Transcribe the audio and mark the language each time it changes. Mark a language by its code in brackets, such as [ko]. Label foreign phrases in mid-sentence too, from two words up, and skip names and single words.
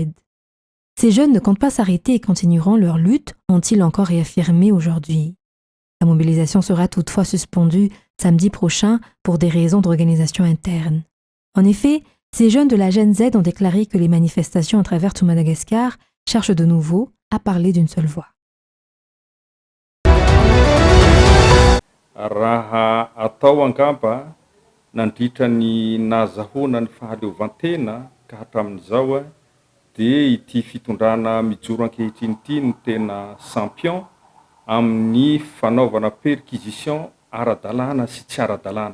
[fr] Ces jeunes ne comptent pas s'arrêter et continueront leur lutte, ont-ils encore réaffirmé aujourd'hui. La mobilisation sera toutefois suspendue samedi prochain pour des raisons d'organisation interne. En effet, ces jeunes de la Gen Z ont déclaré que les manifestations à travers tout Madagascar cherchent de nouveau à parler d'une seule voix. [mg] Raha atao angamba nandritra ny nazahoana ny fahaleovantena ka hatramin'izao dia ity fitondrana mijoro ankehitriny ity no tena champion amin'ny fanaovana perquisition ara-dalàna sy tsy ara-dalàna.